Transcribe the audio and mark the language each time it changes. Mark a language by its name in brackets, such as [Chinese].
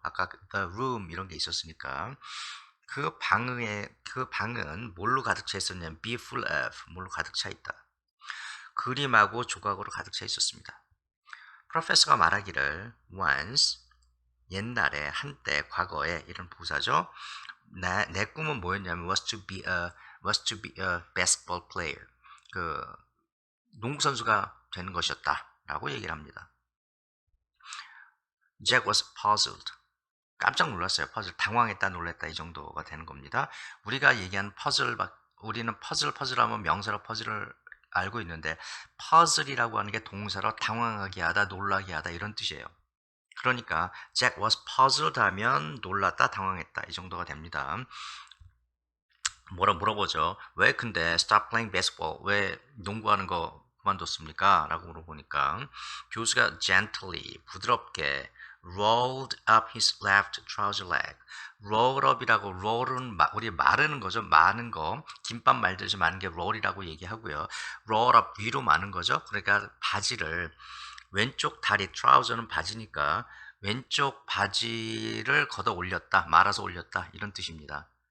[Korean] 아까 [English] the room [Korean] 이런 게 있었으니까 그 방은 뭘로 가득 차 있었냐면 [English] be full of, [Korean] 뭘로 가득 차 있다. 그림하고 조각으로 가득 차 있었습니다. 프로페서가 말하기를 once 옛날에 한때 과거에 이런 부사죠. 내 꿈은 뭐였냐면 [English] was to be a basketball player. [Korean] 그 농구 선수가 되는 것이었다라고 얘기를 합니다. [English] Jack was puzzled. [Korean] 깜짝 놀랐어요. 퍼즐 당황했다 놀랐다 이 정도가 되는 겁니다. 우리가 얘기한 우리는 퍼즐 하면 명사로 퍼즐을 알고 있는데 퍼즐이라고 하는 게 동사로 당황하게 하다 놀라게 하다 이런 뜻이에요. 그러니까 [English] Jack was puzzled [Korean] 하면 놀랐다 당황했다 이 정도가 됩니다. 뭐라 물어보죠. 왜 근데 [English] stop playing basketball [Korean] 왜 농구하는 거 그만뒀습니까? 라고 물어보니까 교수가 [English] gently 부드럽게 rolled up his left trouser leg. [Korean] roll up이라고 roll은 우리 마르는 거죠. 마는 거 김밥 말듯이 마는 게 roll이라고 얘기하고요. roll up 위로 마는 거죠. 그러니까 바지를 왼쪽 다리 트라우저는 바지니까 왼쪽 바지를 걷어 올렸다 말아서 올렸다 이런 뜻입니다.